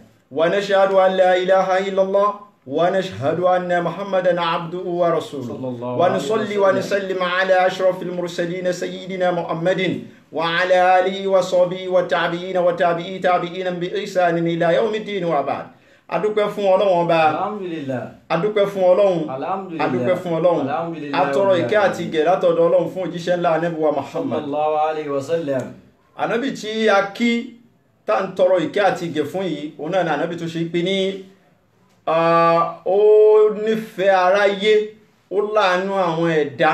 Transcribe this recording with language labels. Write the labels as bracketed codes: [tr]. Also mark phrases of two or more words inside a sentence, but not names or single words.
[ar] ونشهد أن لا إله إلا الله ونشهد أن محمدا عبده ورسوله ونصلي ونسلم على أشرف المرسلين سيدنا محمد وعلى آله وصحبه والتابعين وتابعي تابعين بإحسان إلى يوم الدين وبعد. [yo] adúpẹ́ fún Ọlọ́run Ọba, [ar] Alhamdulillah. [yo] adúpẹ́ fún Ọlọ́run, [ar] Alhamdulillah. [yo] adúpẹ́ fún Ọlọ́run, [ar] Alhamdulillah. [yo] atọrọ ìkẹ́ àti ìgẹ̀ látọ̀dọ̀ Ọlọ́run fún òjíṣẹ́ ńlá Ànábì wa Muhammad. [ar] صلى الله عليه وسلم. [yo] Ànábì tí a kí tá ń tọrọ ìkẹ́ àti ìgẹ̀ fún yìí, òun náà ni Ànábì tó ṣe pé ní ó nífẹ̀ẹ́ aráyé, ó láàánú àwọn ẹ̀dá.